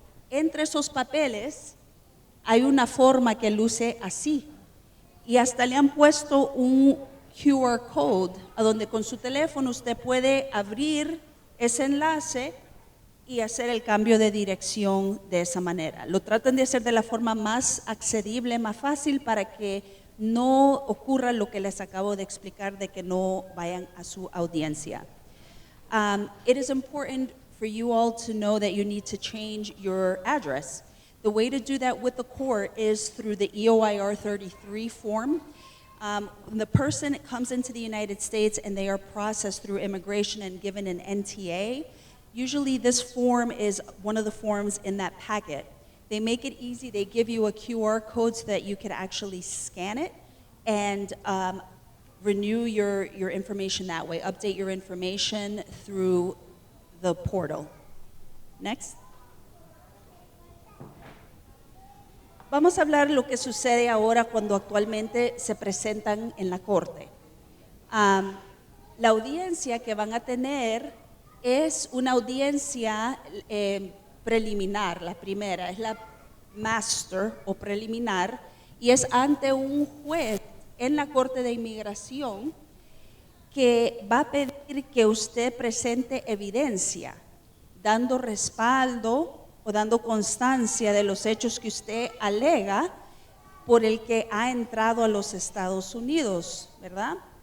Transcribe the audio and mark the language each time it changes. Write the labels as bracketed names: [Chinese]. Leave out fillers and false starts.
[Spanish] Entre esos papeles hay una forma que luce así, y hasta le han puesto un QR code, a donde con su teléfono usted puede abrir ese enlace y hacer el cambio de dirección de esa manera. Lo tratan de hacer de la forma más accesible, más fácil, para que no ocurra lo que les acabo de explicar, de que no vayan a su audiencia. [English] It is important for you all to know that you need to change your address. The way to do that with the court is through the EOIR 33 form. When the person comes into the United States and they are processed through immigration and given an NTA, usually this form is one of the forms in that packet. They make it easy. They give you a QR code so that you can actually scan it and renew your information that way, update your information through the portal. Next. [Spanish] Vamos a hablar de lo que sucede ahora cuando actualmente se presentan en la corte. La audiencia que van a tener es una audiencia preliminar, la primera, es la master o preliminar, y es ante un juez en la Corte de Inmigración que va a pedir que usted presente evidencia, dando respaldo o dando constancia de los hechos que usted alega por el que ha entrado a los Estados Unidos, ¿verdad?